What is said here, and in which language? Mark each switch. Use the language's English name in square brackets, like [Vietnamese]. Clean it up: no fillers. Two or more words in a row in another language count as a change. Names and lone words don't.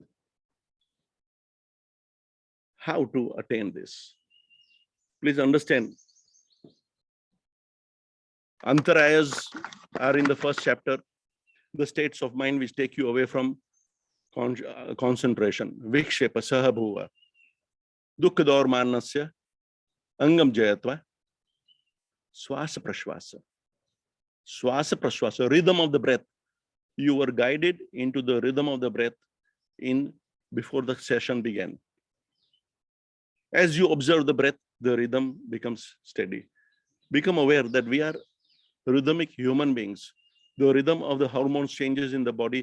[English] How to attain this? Please understand. Antarayas are in the first chapter, the states of mind which take you away from concentration. [Sanskrit] Vikshepa sahabhuva. Dukkha dormanasya. Angam jayatva. Swasa prashvasa. Swasa prashvasa, [English] rhythm of the breath. You were guided into the rhythm of the breath before the session began. As you observe the breath, the rhythm becomes steady. Become aware that we are rhythmic human beings. The rhythm of the hormones changes in the body.